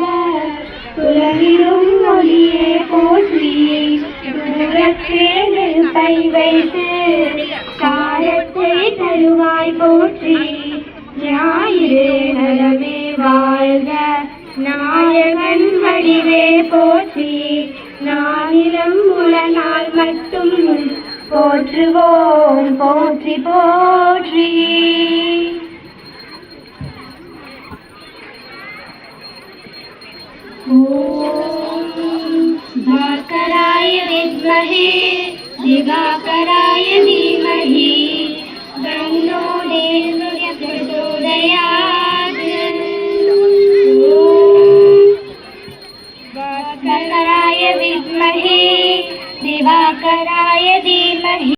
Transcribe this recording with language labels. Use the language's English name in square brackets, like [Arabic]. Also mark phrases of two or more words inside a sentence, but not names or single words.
[Tamil] துலகிலும் ஒளியே போற்றி தூரத்தே நெருப்பை வைத்து காரத்தை தருவாய் போற்றி ஞாயிறு நலமே வாழ்க நாயகன் வடிவே போற்றி நானிலம் உலனால் மட்டும் போற்றுவோம் போற்றி போற்றி [Sanskrit] भास्कराय विद्महे दिवाकराय धीमहि तन्नो प्रचोदयात् भास्कराय विद्महे दिवाकराय धीमहि।